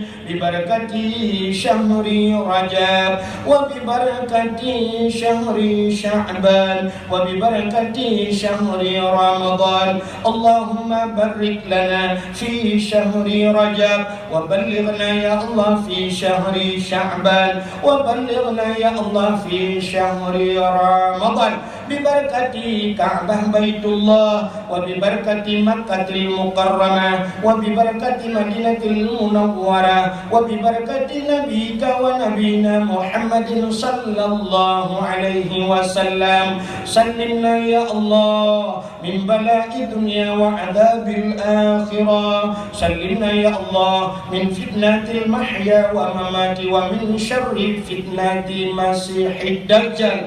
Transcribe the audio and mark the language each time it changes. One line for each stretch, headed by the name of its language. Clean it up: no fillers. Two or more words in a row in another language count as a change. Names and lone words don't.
Arabic: ببركة شهر رجب وببركة شهر شعبان وببركة شهر رمضان. اللهم بارك لنا في شهر رجب وبلغنا يا الله في شهر شعبان وبلغنا يا الله في شهر رمضان. ببركة كعبة بيت الله وببركة مكة المكرمة وببركة المدينة المنورة وببركة نبيك ونبينا محمد صلى الله عليه وسلم. سلمنا يا الله من بلاء الدنيا وعذاب الآخرة. سلمنا يا الله من فتنة المحيا والممات ومن شر فتنة المسيح الدجال.